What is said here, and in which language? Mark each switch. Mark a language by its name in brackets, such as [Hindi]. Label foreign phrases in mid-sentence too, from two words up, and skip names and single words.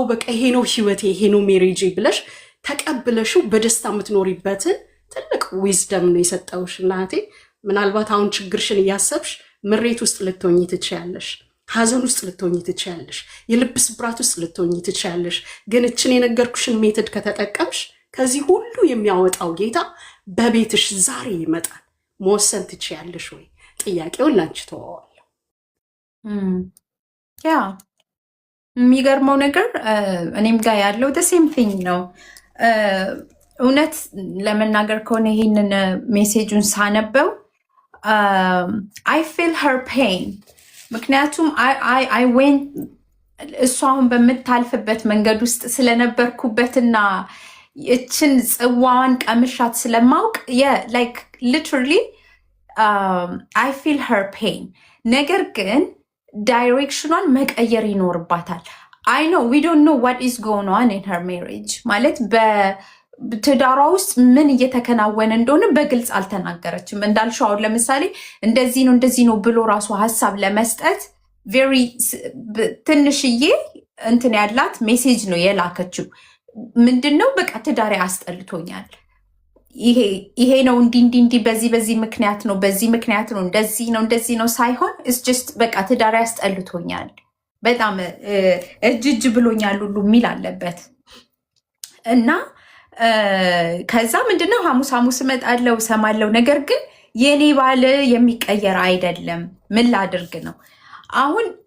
[Amharic] በቃ ይሄ ነው ህይወቴ ይሄ ነው ሜሬጅ ብለሽ ተቀብለሽው በደስታ የምትኖሪበትን ትልቅ ዊዝደም ነው የሰጠውሽ እናቴ ምናልባት አሁን ችግርሽን ያሰብሽ ምሬት ውስጥ ልትሆኚ ትችያለሽ ሐዘን ውስጥ ልትሆኚ ትችያለሽ የልብ ስብራት ውስጥ ልትሆኚ ትችያለሽ ግን እችን የነገርኩሽን ሜተድ ከተጠቀምሽ ከዚህ ሁሉ የሚያወጣው ጌታ በቤትሽ ዛሬ ይመጣል መወሰን ትችያለሽ ወይ ጥያቄውን ላንቺ ተወዋለሁ ያ የሚገርመው ነገር እኔም ጋር ያለው [English] the same thing [Amharic] ነው እውነት ለመናገር ከሆነ ይሄንን ሜሴጁን ሳነበው [English] I feel her pain [Amharic] ምክንያቱም [English] I went [Amharic] እሷን በምታልፍበት መንገድ ውስጥ ስለነበርኩበትና እችን ጽዋዋን ቀምሻት ስለማውቅ [English] like literally I feel her pain [Amharic] ነገር ግን ዳይሬክሽኗን መቀየር ይኖርባታል [English] I know we don't know what is going on in her marriage [Amharic] ማለት በትዳሯ ውስጥ ምን እየተከናወነ እንደሆነ በግልጽ አልተናገረችም እንዳልሽው አሁን ለምሳሌ እንደዚህ ነው ብሎ ራሱ ሐሳብ ለመስጠት very ትንሽዬ እንትን ያላት ሜሴጅ ነው የላከችው ምንድነው በቃ ትዳሬ አስጠልቶኛል ይሄ ነው እንዲ በዚህ ምክንያት ነው በዚህ ምክንያት ነው እንደዚህ ነው ሳይሆን [English] it's just [Amharic] በቃ ትዳሬ አስጠልቶኛል በጣም እጅ ብሎኛል ሁሉ የሚል አለበት እና ከዛ ምንድነው ሐሙስ እመጣለሁ ሰማለው ነገር ግን የኔ ባል የሚቀየር አይደለም ምን ላድርግ ነው አሁን